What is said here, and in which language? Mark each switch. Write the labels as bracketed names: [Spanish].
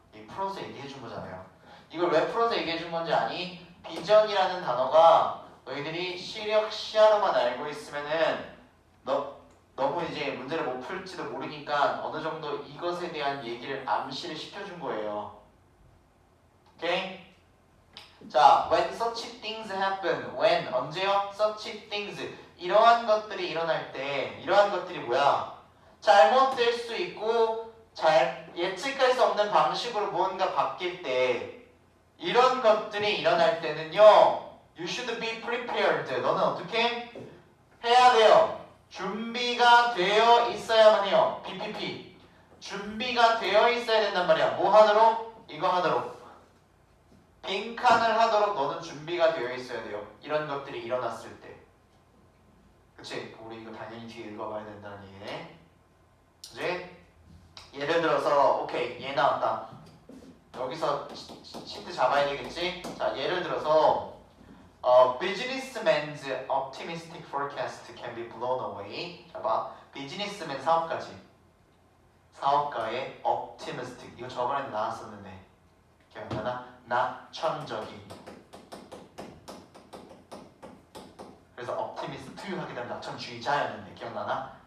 [Korean] 이 풀어서 얘기해 준 거잖아요. 이걸 왜 풀어서 얘기해 준 건지 아니? 비전이라는 단어가 너희들이 시력 시야로만 알고 있으면은 너무 이제 문제를 못 풀지도 모르니까 어느 정도 이것에 대한 얘기를 암시를 시켜준 거예요. 오케이? [English] 자, when such things happen, when 언제요? [Korean] such things 이러한 것들이 일어날 때, 이러한 것들이 뭐야? 잘못될 수 있고 잘 예측할 수 없는 방식으로 무언가 바뀔 때, 이런 것들이 일어날 때는요, [English] you should be prepared. [Korean] 너는 어떻게 해야 돼요? 준비가 되어 있어야만 해요. PPP. 준비가 되어 있어야 된단 말이야. 뭐 하도록? 이거 하도록. 빈칸을 하도록 너는 준비가 되어 있어야 돼요. 이런 것들이 일어났을 때. 그치? 우리 이거 당연히 뒤에 읽어봐야 된다는 얘기네. 그치? 예를 들어서 오케이, 얘 나왔다. 여기서 힌트 잡아야 되겠지? [English] 자, [Korean] 예를 들어서 [English] businessman's optimistic forecast can be blown away. [Korean] 자, 봐. 비즈니스맨 사업가의 optimistic. 이거 저번에 나왔었는데 기억나나? 낙천적인. 그래서 optimist 하게 되면 낙천주의자였는데 기억나나?